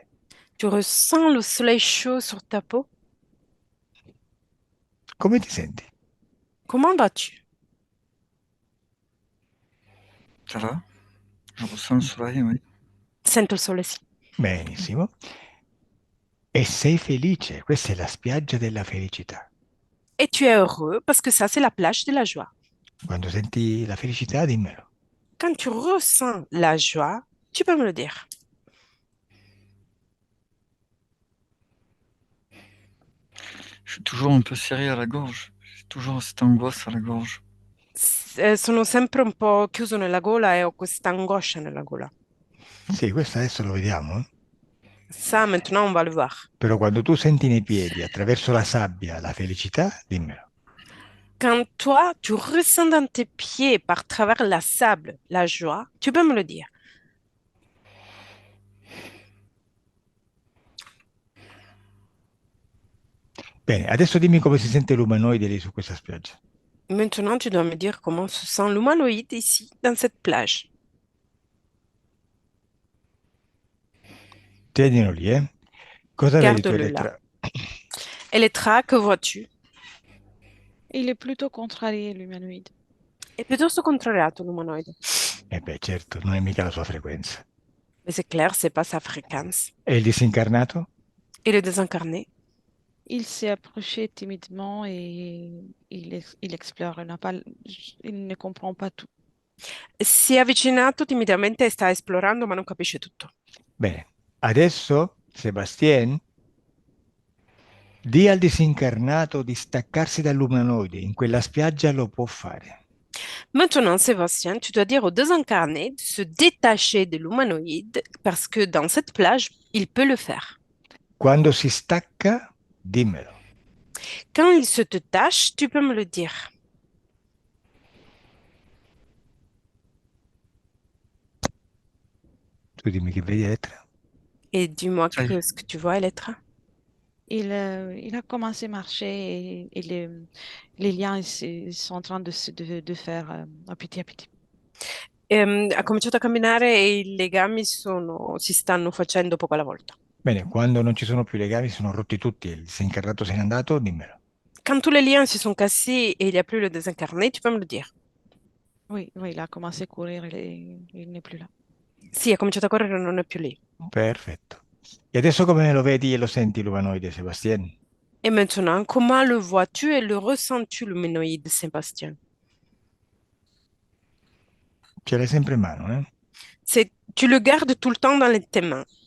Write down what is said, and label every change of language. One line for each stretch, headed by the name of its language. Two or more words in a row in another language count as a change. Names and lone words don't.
French: Tu ressens le soleil chaud sur ta peau.
Italian: Come ti senti?
French: Comment vas-tu? Ça va? Je ressens le soleil, oui.
Italian: Sento il sole, sì. Benissimo. E sei felice? Questa è la spiaggia della felicità.
French: Et tu es heureux parce que ça, c'est la plage de la joie.
Italian: Quando senti la felicità, dimmelo.
French: Quand tu ressens la joie, tu peux me le dire. Je suis toujours un peu serré à la gorge. J'ai toujours cette angoisse à la gorge.
Italian: Sono sempre un po' chiuso nella gola e ho questa angoscia nella gola. Sì, questo adesso lo vediamo.
French: Ça, maintenant, on va le voir.
Italian: Però quando tu senti nei piedi, attraverso la sabbia, la felicità, dimmelo.
French: Quand toi, tu ressens dans tes pieds, par travers la sable, la joie, tu peux me le dire.
Italian: Bene, adesso dimmi come si sente l'umanoide lì su questa spiaggia.
French: Maintenant, tu dois me dire comment se sent l'humanoïde ici, dans cette plage.
Italian: Tienilo lì, eh. Cosa vedi tu,
French: Garde-le là.
Italian: Elettra?
French: Elettra, que vois-tu? Il est plutôt contrarié, l'humanoïde.
Italian: È piuttosto contrariato l'umanoide. Eh beh, certo, non è mica la sua frequenza.
French: Mais c'est clair, c'est pas sa fréquence.
Italian: E il disincarnato?
French: Et le désincarné? Il s'est approché timidement et il explore. Il ne comprend pas tout.
Italian: Si è avvicinato timidamente e sta esplorando, ma non capisce tutto. Bene, adesso, Sebastien, di al disincarnato di staccarsi dall'umanoide. In quella spiaggia lo può fare.
French: Maintenant, Sébastien, tu dois dire au désincarné de se détacher de l'humanoïde parce que dans cette plage, il peut le faire.
Italian: Quando si stacca, dimmelo.
French: Quand il se détache, tu peux me le dire.
Italian: Tu dimmi che vedi, Elettra.
French: Et dis-moi Ça y est. ce que tu vois, Elettra. Il a commencé à marcher et les liens ils sont en train de faire à petit à petit.
Italian: Ha cominciato a camminare e i legami si stanno facendo poco alla volta. Bene, quando non ci sono più legami, sono rotti tutti e il disincarnato se n'è andato, dimmelo.
French: Quand tous les liens se sont cassés et il n'y a plus le désincarné, tu peux me le dire. Oui, oui, il a commencé à courir, il n'est plus là.
Italian: Sì, ha cominciato a correre, non è più lì. Perfetto. E adesso come lo vedi e lo senti l'umanoide, Sebastien?
French: Et maintenant, comment le vois-tu et le ressens-tu, l'humanoïde, Sébastien?
Italian: Ce l'hai sempre in mano, eh?
French: Tu le gardes tout le temps dans tes mains.